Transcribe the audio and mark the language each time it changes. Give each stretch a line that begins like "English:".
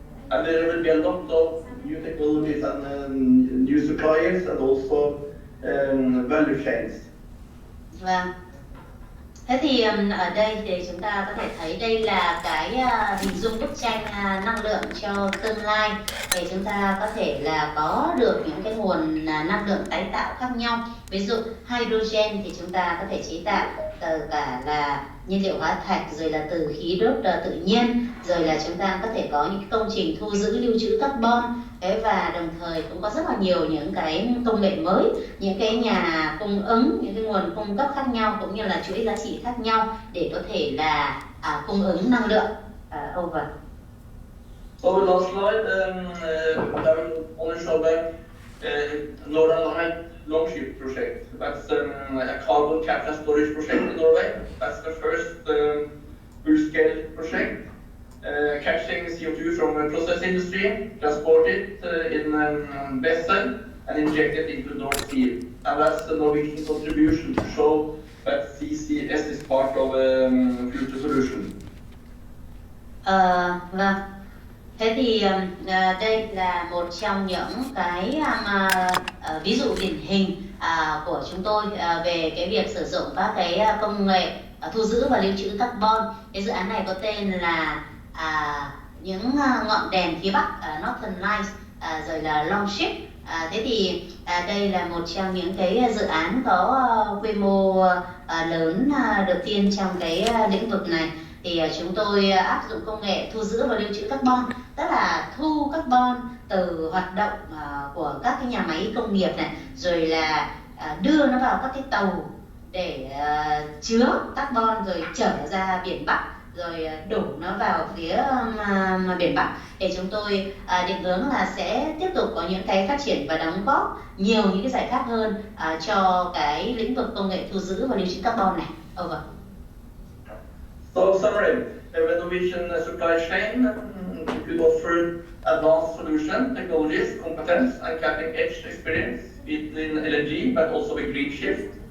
English: And there will be a lot of new technologies and new suppliers and also value chains.
Vietnamese: Vâng. Thế thì ở đây thì chúng ta có thể thấy đây là cái hình dung bức tranh năng lượng cho tương lai, để chúng ta có thể là có được những cái nguồn năng lượng tái tạo khác nhau. Ví dụ hydrogen thì chúng ta có thể chế tạo từ cả là nhiên liệu hóa thạch, rồi là từ khí đốt tự nhiên, rồi là chúng ta có thể có những công trình thu giữ lưu trữ carbon. Và đồng thời cũng có rất là nhiều những cái công nghệ mới, những cái nhà cung ứng, những cái nguồn cung cấp khác nhau cũng như là chuỗi giá trị khác nhau để có thể là cung ứng năng lượng.
English: Over. So the last slide, I will only show the Northern Light Longship project. That's a carbon capture storage project in Norway. That's the first full-scale project. Capturing CO2 from the process industry, transport it in vessel and inject it into the North Sea. And that's the Norwegian contribution to show that CCS is part of a future solution.
Vietnamese: Vâng. Thế thì đây là một trong những cái ví dụ điển hình của chúng tôi về cái việc sử dụng các cái công nghệ thu giữ và lưu trữ carbon. Cái dự án này có tên là những ngọn đèn phía Bắc, Northern Lights, rồi là Longship. Thế thì đây là một trong những cái dự án có quy mô lớn đầu tiên trong cái lĩnh vực này. thì chúng tôi áp dụng công nghệ thu giữ và lưu trữ carbon, tức là thu carbon từ hoạt động của các cái nhà máy công nghiệp này, rồi là đưa nó vào các cái tàu để chứa carbon rồi chở ra biển Bắc, rồi đổ nó vào phía biển Bắc. Để chúng tôi định hướng là sẽ tiếp tục có những cái phát triển và đóng góp nhiều những cái giải pháp hơn cho cái lĩnh vực công nghệ thu giữ và lưu trữ carbon này.
English: Over. So summary, the Norwegian supply chain could offer advanced solution, technologies, competence and cutting edge experience within LNG but also a green shift.